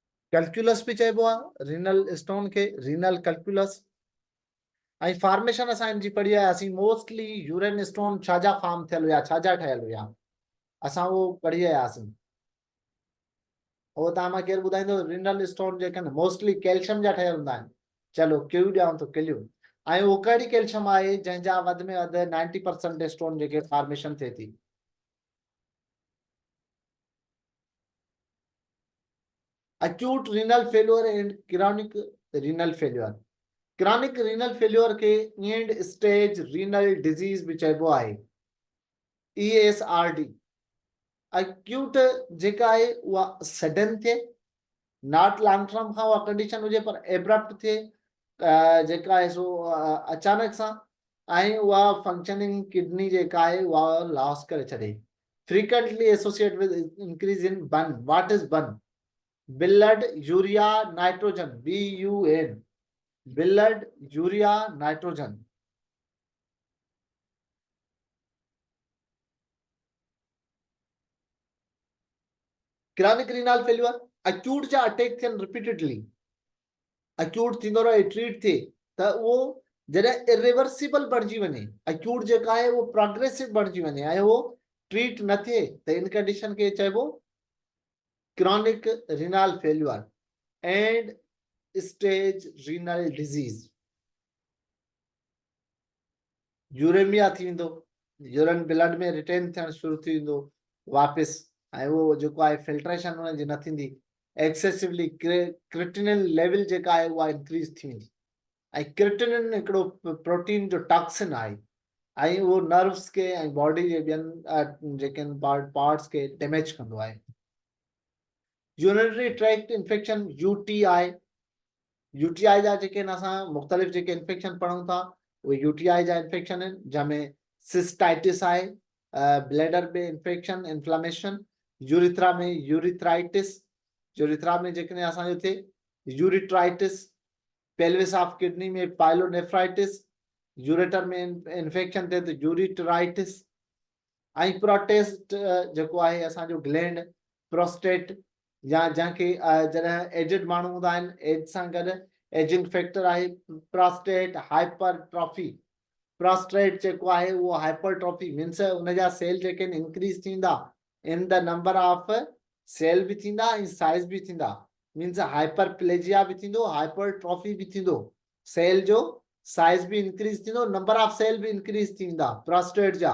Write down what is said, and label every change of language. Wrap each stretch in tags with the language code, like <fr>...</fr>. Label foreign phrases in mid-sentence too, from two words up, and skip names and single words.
<sd>कैलकुलस भी चइबो आहे</sd> <en>renal stone</en> <sd>के,</sd> <en>renal calculus.</en> <sd>ऐं फॉर्मेशन असां हिनजी पढ़ी आयासीं,</sd> <en>mostly urine stone</en> <sd>छाजा फॉर्म थियल हुया, छाजा ठहियल हुया, असां उहो पढ़ी आयासीं। उहो तव्हां मां केरु ॿुधाईंदो?</sd> <en>renal stone</en> <sd>जेके आहिनि मोस्टली कैल्शियम जा ठहियल हूंदा आहिनि। चलो क्यू ॾियां थो किलियूं। ऐं उहो कहिड़ी कैल्शियम आहे जंहिंजा वधि में वधि 90% स्टोन जेके फॉर्मेशन थिए थी।</sd> <en>acute renal failure and chronic renal failure। chronic renal failure</en> <sd>के</sd> <en>end stage renal disease</en> <sd>भी चइबो आहे, ESRD। acute जेका आहे उहा सडन थिए,</sd> <en>not long term</en> <sd>खां उहा कंडीशन हुजे पर एब्रप्ट थिए, जेका आहे सो अचानक सां, ऐं उहा फंक्शनिंग किडनी जेका आहे उहा लॉस करे छॾे।</sd> <en>frequently associated with increase in burn। what is burn? blood urea nitrogen, BUN, blood urea nitrogen। chronic renal failure</en> <sd>acute जा अटैक थियनि रिपीटेडली, acute थींदो रहे, ट्रीट थिए त उहो जॾहिं इरिवर्सिबल बणिजी वञे, acute जेका आहे उहो प्रोग्रेसिव बणिजी वञे ऐं उहो ट्रीट न थिए त इन कंडीशन खे चइबो</sd> <en>chronic renal failure and stage renal disease।</en> <sd>यूरेमिया थी वेंदो, यूरिन ब्लड में रिटेन थियणु शुरू थी वेंदो वापसि, ऐं उहो जेको आहे फिल्ट्रेशन हुनजी न थींदी,</sd> <en>excessively creatinine level</en> <sd>जेका आहे उहा इंक्रीज थी वेंदी। ऐं क्रिटिनिन हिकिड़ो प्रोटीन जो टॉक्सिन आहे ऐं उहो नर्व्स खे ऐं बॉडी जे ॿियनि जेके पार्ट्स खे डैमेज कंदो आहे।</sd> <en>urinary tract infection</en> <sd>UTI, यूटीआई जा जेके असां मुख़्तलिफ़ जेके इंफेक्शन पढ़ूं था उहे यूटीआई जा इंफेक्शन आहिनि, जंहिंमें सिस्टाइटिस आहे, ब्लैडर में</sd> <en>infection inflammation,</en> <sd>यूरिथ्रा में यूरिथ्राइटिस, यूरिथ्रा में जेकॾहिं असांजो थिए यूरिट्राइटिस,</sd> <en>pelvis of kidney</en> <sd>में पाइलोनेफ्राइटिस, यूरेटर में इंफेक्शन थिए त यूरिटराइटिस, ऐं प्रोटेस्ट जेको आहे असांजो ग्लैंड प्रोस्टेट, या जंहिंखे जॾहिं एजिड माण्हू हूंदा आहिनि, एज सां गॾु</sd> <en>ageing factor</en> <sd>आहे</sd> <en>prostate hypertrophy.</en> <sd>प्रोस्टेट जेको आहे उहो</sd> <en>hypertrophy means</en> <sd>उनजा सेल जेके आहिनि इंक्रीज थींदा,</sd> <en>in the number of cell</en> <sd>बि थींदा ऐं साइज बि थींदा,</sd> <en>means hyperplasia</en> <sd>बि थींदो, हाइपरट्रॉफी बि थींदो, सेल जो साइज बि इंक्रीज थींदो,</sd> <en>number of cell</en> <sd>बि इंक्रीज थींदा प्रोस्टेट जा।</sd>